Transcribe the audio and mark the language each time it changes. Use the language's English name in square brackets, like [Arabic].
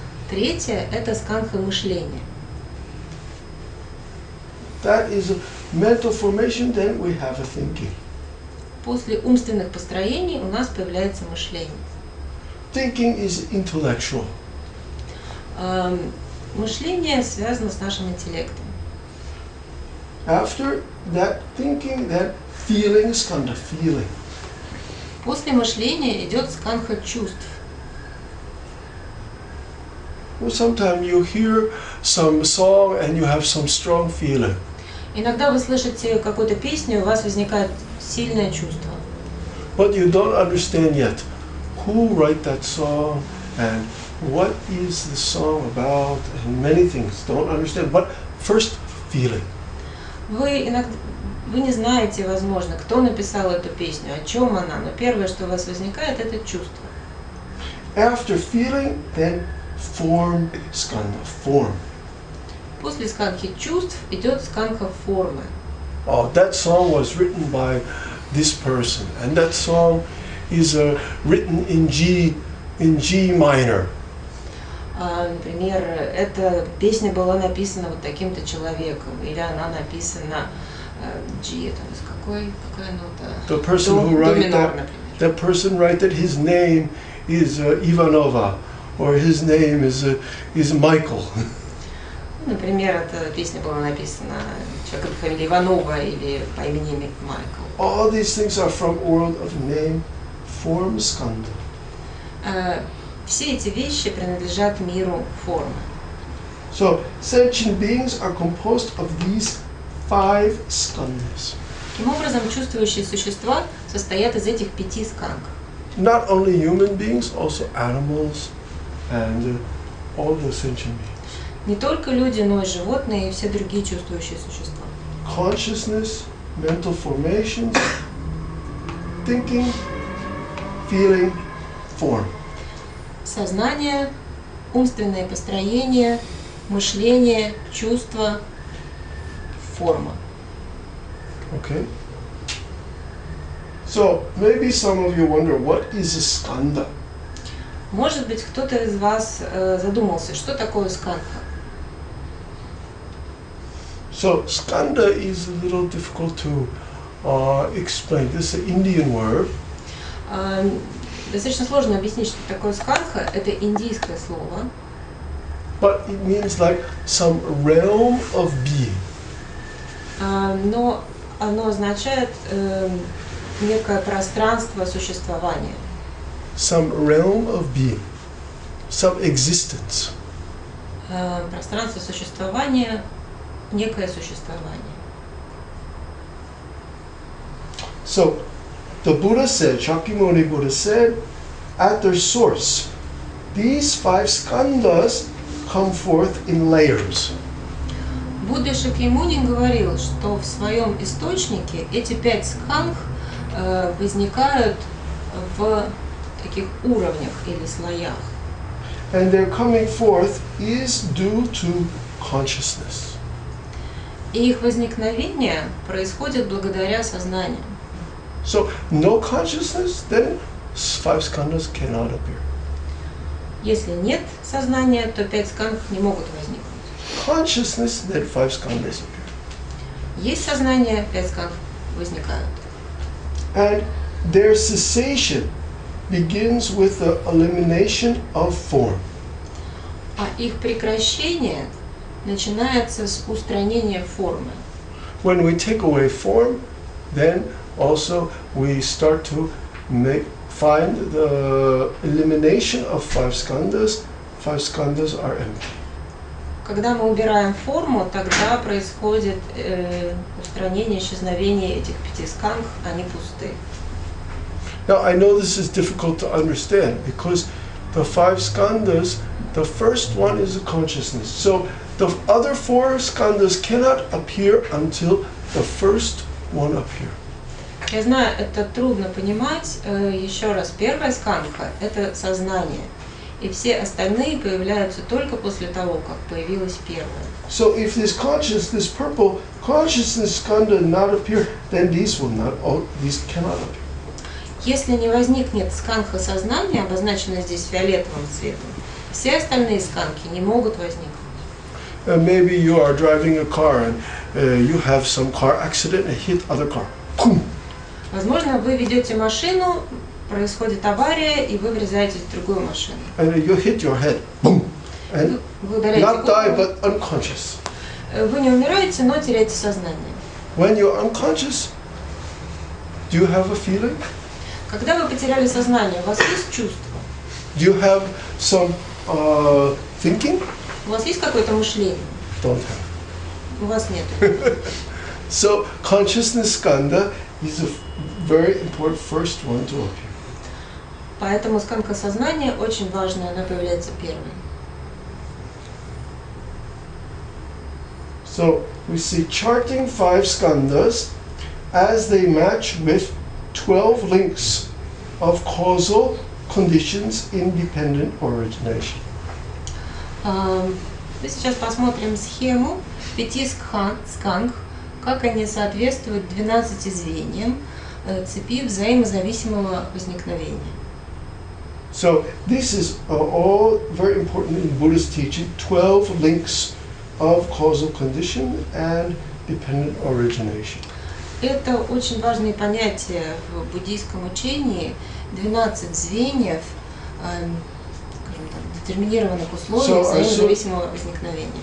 [Russian] Третья – это скандха мышления. [English] That is a mental formation, then we have a thinking. [Russian] После умственных построений у нас появляется мышление. [English] Thinking is intellectual. [Russian] Мышление связано с нашим интеллектом. [English] After that thinking, that feeling skandha, feeling. [Russian] После мышления идет скандха чувств. [English] Well, sometimes you hear some song and you have some strong feeling. [Russian] Иногда вы слышите какую-то песню, у вас возникает сильное чувство. [English] But you don't understand yet who write that song and what is the song about, and many things, don't understand. But first, feeling. [Russian] Вы не знаете, возможно, кто написал эту песню, о чем она, но первое, что у вас возникает, это чувство. [English] After feeling, then form, skandha, form. [Russian] После скандхи чувств идет скандха формы. [English] Oh, that song was written by this person, and that song is written in G minor. [Russian] Например, эта песня была написана вот таким-то человеком, или она написана G, это какая нота? [English] The person who wrote that person write that his name is Ivanova, or his name is Michael. [Russian] Например, эта песня была написана человеком по фамилии Иванова или по имени Майкл. [English] All these things are from world of name, form, skandha. [Russian] Все эти вещи принадлежат миру формы. [English] So, sentient beings are composed of these 5 skandhas. [Russian] Таким образом, чувствующие существа состоят из этих 5 скандх. [English] Not only human beings, also animals and all the sentient beings. [Russian] Не только люди, но и животные и все другие чувствующие существа. [English] Consciousness, mental formations, thinking, feeling, form. [Russian] Сознание, умственное построение, мышление, чувство, форма. [English] Okay. So maybe some of you wonder, what is a skandha? [Russian] Может быть, кто-то из вас задумался, что такое скандха? [English] So skandha is a little difficult to explain. This is an Indian word. [Russian] Достаточно сложно объяснить, что такое скандха. Это индийское слово. [English] But it means like some realm of being. [Russian] Но оно означает некое пространство существования. [English] Some realm of being. Some existence. [Russian] Пространство существования, некое существование. [English] So, the Buddha said, Shakyamuni Buddha said, at their source, these 5 skandhas come forth in layers. [Russian] Будда Шакьямуни говорил, что в своем источнике эти 5 скандх возникают в таких уровнях или слоях. [English] And their coming forth is due to consciousness. [Russian] И их возникновение происходит благодаря сознанию. [English] So, no consciousness, then 5 skandhas cannot appear. [Russian] Если нет сознания, то 5 скандх не могут возникнуть. [English] Consciousness, then 5 skandhas appear. [Russian] Есть сознание, 5 скандх возникают. [English] And their cessation begins with the elimination of form. [Russian] А их прекращение начинается с устранения формы. [English] When we take away form, then also we start to find the elimination of 5 skandhas. 5 skandhas are empty. [Russian] Когда мы убираем форму, тогда происходит устранение, исчезновение этих 5 скандх, они пусты. [English] Now I know this is difficult to understand because the 5 skandhas, the first one is a consciousness. So the other 4 skandhas cannot appear until the first one appears. [Russian] Я знаю, это трудно понимать. Еще раз, первая скандха – это сознание. И все остальные появляются только после того, как появилась первая. [English] So if this purple consciousness skandha not appear, then these cannot appear. [Russian] Если не возникнет скандха сознания, обозначенная здесь фиолетовым цветом, все остальные скандхи не могут возникнуть. [English] Maybe you are driving a car and you have some car accident and hit other car. Boom. [Russian] Возможно, вы ведете машину, происходит авария, и вы врезаетесь в другую машину. [English] And you hit your head. Boom. And [Russian] Вы ударяете [English] not die, [Russian] голову. [English] but unconscious. [Russian] Вы не умираете, но теряете сознание. [English] When you're unconscious, do you have a feeling? [Russian] Когда вы потеряли сознание, у вас есть чувство? [English] Do you have some thinking? [Russian] У вас есть какое-то мышление? [English] Don't have. [Russian] У вас нет. [English] So consciousness skandha is a very important first one to appear. [Russian] Поэтому скандха сознания очень важно, она появляется первой. [English] So we see charting 5 skandhas as they match with 12 links of causal conditions independent origination. [Russian] Мы сейчас посмотрим схему 5 скандх, как они соответствуют 12 звеньям цепи взаимозависимого возникновения. [English] So this is all very important in Buddhist teaching, 12 links of causal condition and dependent origination. [Russian] Это очень важные понятия в буддийском учении, 12 звеньев, скажем так, детерминированных условий взаимозависимого возникновения.